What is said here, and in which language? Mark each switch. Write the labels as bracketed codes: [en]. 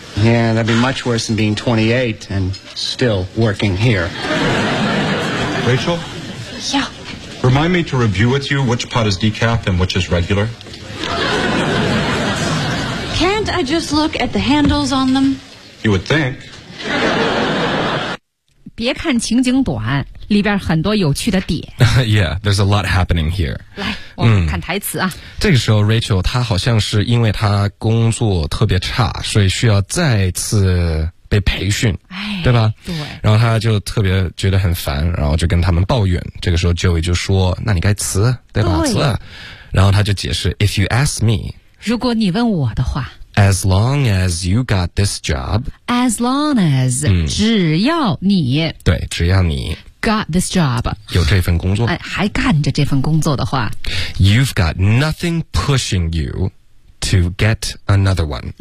[en] Yeah, that'd be much worse than being 28 and still working here. Rachel? Yeah? Remind me to review with you which pot is decaf and which is regular. Can't I just look at the handles on them? You would think. [zh] 别看情景短，里边很多有趣的点。 [en] Yeah, there's a lot happening here. [zh] 来，我们看台词啊。嗯、这个时候 ，Rachel 她好像是因为她工作特别差，所以需要再次被培训，哎、对吧？对。然后她就特别觉得很烦，然后就跟他们抱怨。这个时候 ，Joey 就说：“那你该辞，对吧？辞。” 然后他就解释 ： [en] “If you ask me， [zh] 如果你问我的话。” [en] As long as you got this job. As long as,、嗯、 [zh] 只要你。对，只要你。 [en] Got this job. [zh] 有这份工作。哎，还干着这份工作的话。 [en] You've got nothing pushing you to get another one.